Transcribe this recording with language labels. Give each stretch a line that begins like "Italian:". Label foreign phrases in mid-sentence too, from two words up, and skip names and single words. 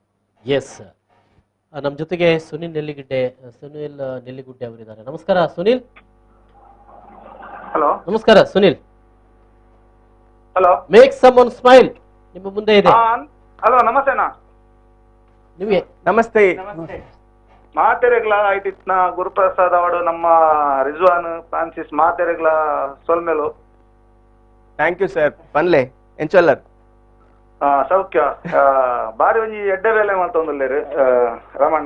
Kannada: ಎಸ್, ನಮ್ಮ ಜೊತೆಗೆ ಸುನಿಲ್ ನೆಲ್ಲಿಗುಡ್ಡೆ ಅವರಿದ್ದಾರೆ. ನಮಸ್ಕಾರ ಸುನಿಲ್. ಹಲೋ, ನಮಸ್ಕಾರ ಸುನಿಲ್. ಹಲೋ, ಮೇಕ್ ಸಮ್ ಒನ್ ಸ್ಮೈಲ್ ನಿಮ್ಮ ಮುಂದೆ ಇದೆ. ಹಲೋ, ನಮಸ್ತೆನಾ. ನಿಮಗೆ ನಮಸ್ತೆ.
Tulu: ಮಾತೆರೆಗ್ಲ ಐಟಿತ್ನ ಗುರುಪ್ರಸಾದ್ ಅವಡು ನಮ್ಮ ರಿಜ್ವಾನ್ ಫ್ರಾನ್ಸಿಸ್ ಮಾತೆರೆಗ್ಲ ಸೊಲ್ಮೆಲು.
English: Thank you sir.
Tulu: ಪನ್ಲೆ ಎಂಚಲ್ಲರ್ ಸೌಖ್ಯ. ಬಾರಿ ಒಂಜಿ ಎಡ್ಡೆ ವೇಲೆ ಮಾಡ್ತೊಂದುಲ್ಲೇರು ರಮಣ್ಣ.